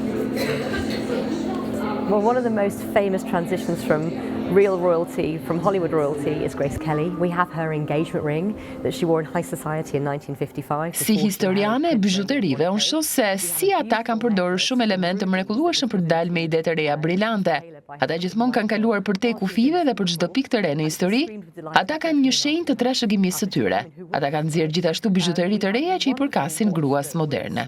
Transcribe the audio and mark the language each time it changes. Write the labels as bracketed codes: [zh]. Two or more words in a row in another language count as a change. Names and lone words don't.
[en] Well, one of the most famous transitions from real royalty, from Hollywood royalty, is Grace Kelly. We have her engagement ring that she wore in High Society in 1955. [sq] Si historiane e bizhuterive, unë shoh se si ata kanë përdorur shumë elemente mrekullueshëm për të dalë me ide të reja brillante. Ata gjithmonë kanë kaluar përtej kufive dhe për çdo pikë të re në histori, ata kanë një shenjë të trashëgimisë së tyre. Ata kanë nxjerrë gjithashtu bizhuteri të reja që i përkasin gruas moderne.